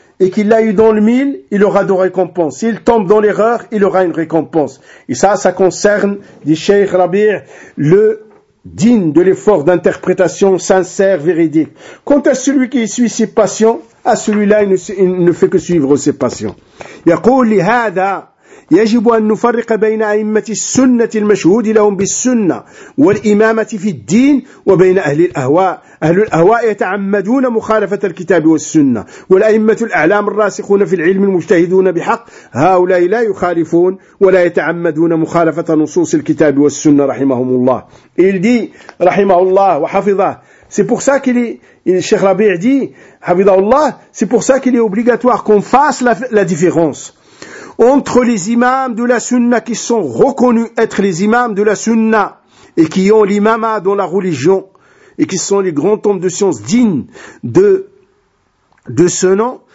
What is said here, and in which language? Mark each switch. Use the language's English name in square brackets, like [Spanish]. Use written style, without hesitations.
[French] et qu'il l'a eu dans le mille, il aura de récompense. S'il tombe dans l'erreur, il aura une récompense. Et ça, ça concerne, dit Cheikh Rabir, le digne de l'effort d'interprétation sincère, véridique. Quant à celui qui suit ses passions, à celui-là, il ne fait que suivre ses passions. [Arabic] يقول لهذا يجب أن نفرق بين أئمة السنة المشهود لهم بالسنة والإمامة في الدين وبين أهل الأهواء. أهل الأهواء يتعمدون مخالفة الكتاب والسنة، والأئمة الأعلام الراسخون في العلم المجتهدون بحق، هؤلاء لا يخالفون ولا يتعمدون مخالفة نصوص الكتاب والسنة رحمهم الله. [French] Il dit [Arabic] رحمه الله وحفظه. [French] C'est pour ça que Cheikh Rabi' dit, Habidallah, c'est pour ça qu'il est obligatoire qu'on fasse la différence entre les imams de la sunna qui sont reconnus être les imams de la sunna et qui ont l'imama dans la religion et qui sont les grands hommes de science dignes de ce nom.